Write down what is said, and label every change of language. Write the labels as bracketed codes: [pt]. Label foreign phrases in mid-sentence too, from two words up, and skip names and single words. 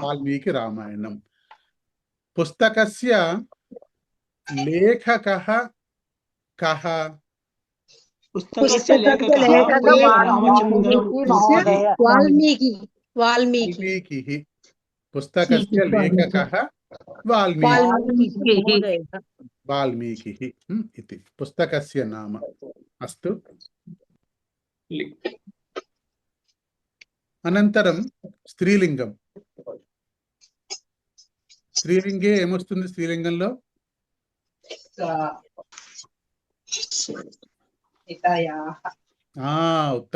[sa] వాల్మీకి రామాయణం. పుస్తకస్య లేఖకః కః? పుస్తకస్య పుస్తకస్య లేఖకः లేఖకः రామచంద్రం. వాల్మీకి. వాల్మీకి. వాల్మీకిః. పుస్తకస్య లేఖకः వాల్మీకి. వాల్మీకిः इति पुस्तकस्य नाम. अस्तु. [te] అనంతరం స్త్రీలింగం. స్త్రీలింగే ఏమొస్తుంది స్త్రీలింగంలో? [sa] ఉత్తమం.